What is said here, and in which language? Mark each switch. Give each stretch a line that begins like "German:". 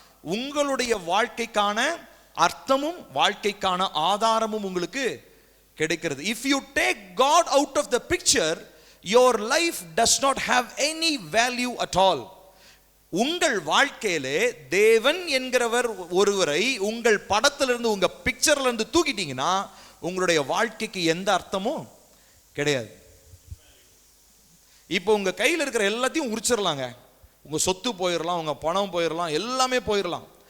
Tamil: உங்களுடைய வாழ்க்கைக்கான அர்த்தமும் வாழ்க்கைக்கான ஆதாரமும் உங்களுக்கு கிடைக்கிறது.
English: If you take God out of the picture, your life does not have any value at all.
Tamil: உங்கள் வாழ்க்கையிலே தேவன் என்கிறவர் ஒருவரை உங்கள் படத்திலிருந்து, உங்க பிக்சர்ல இருந்து தூக்கிட்டீங்கன்னா உங்களுடைய வாழ்க்கைக்கு எந்த அர்த்தமும் கிடையாது. இப்போ உங்க கையில் இருக்கிற எல்லாத்தையும் உரிச்சிடலாங்க. உங்க சொத்து போயிடலாம், உங்க பணம் போயிடலாம், எல்லாமே போயிடலாம்.